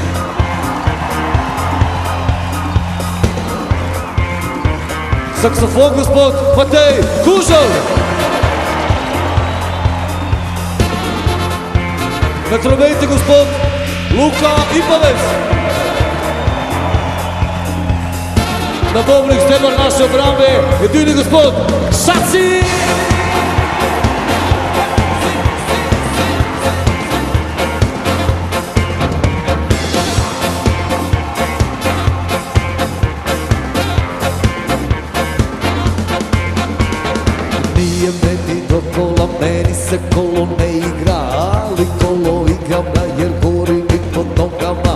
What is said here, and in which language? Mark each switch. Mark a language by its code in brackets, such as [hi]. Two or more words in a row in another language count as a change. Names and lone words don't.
[sl] Saksofon gospod Matej Kužel. Na trompeti gospod Luka Ipavec. Na bobnih stebar naše obrambe, jedini gospod Šaci! [hr] Nije meni do kola, meni se kolo ne igra, ali kolo igram na jer gori mi pod nogama.